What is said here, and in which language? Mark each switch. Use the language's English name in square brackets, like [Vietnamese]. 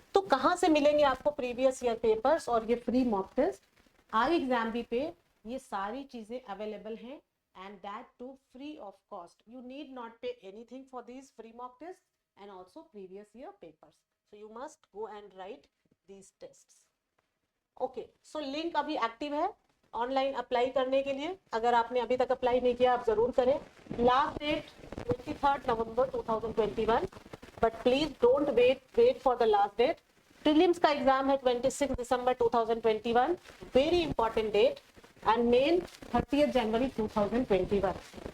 [Hindi] तो कहाँ से मिलेंगे आपको प्रीवियस ईयर पेपर्स और ये फ्री मॉक टेस्ट? iExamB पे ये सारी चीजें अवेलेबल हैं [English] and that too free of cost. You need not pay anything for these free mock tests and also previous year papers. So you must go and write these tests. [Hindi] Okay, so link अभी active है online apply करने के लिए. अगर आपने अभी तक apply नहीं किया आप जरूर करें. Last date 23 November 2021, [English] But please don't wait for the last date. [Hindi] Prelims का एग्जाम है 26 दिसंबर 2021, very important date, and main 30 January 2021.